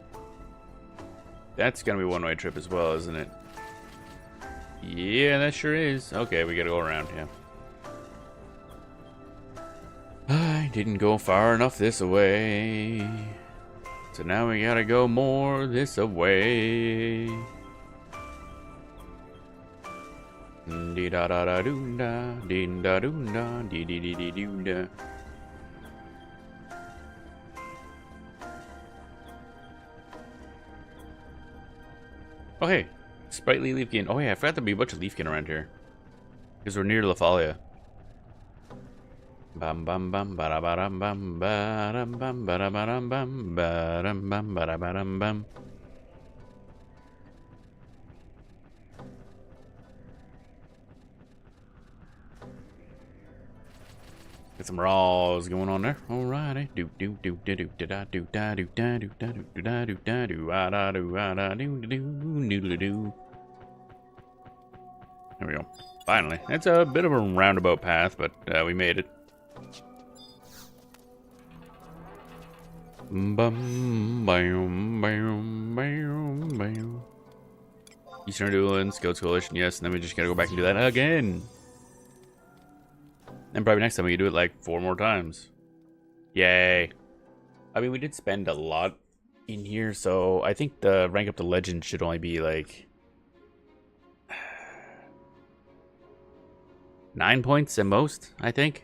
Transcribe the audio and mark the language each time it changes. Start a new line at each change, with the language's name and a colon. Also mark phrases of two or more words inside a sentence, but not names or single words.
English: That's gonna be a one-way trip as well, isn't it? Yeah, that sure is. Okay, we gotta go around, yeah. I didn't go far enough this way, so now we gotta go more this way. Dee da da da doo da, dee da doo da, dee dee dee dee doo da. Oh hey, sprightly leafkin. Oh yeah, I forgot there'd be a bunch of leafkin around here, because we're near Lafalia. Bam bam bam ba ba dum bam ba dum bam ba da ba dum bam ba dum bam ba da ba dum bam. Get some raws going on there. Alrighty. Do do do do do da do da do da do da do da do da do ah da do ah da do do do. There we go. Finally, it's a bit of a roundabout path, but we made it. Bum bam bam bam bam. Eastern Adoulin, Scouts Coalition, yes, and then we just gotta go back and do that again. And probably next time we can do it like 4 more times. Yay. I mean, we did spend a lot in here, so I think the rank up to legend should only be like 9 points at most, I think.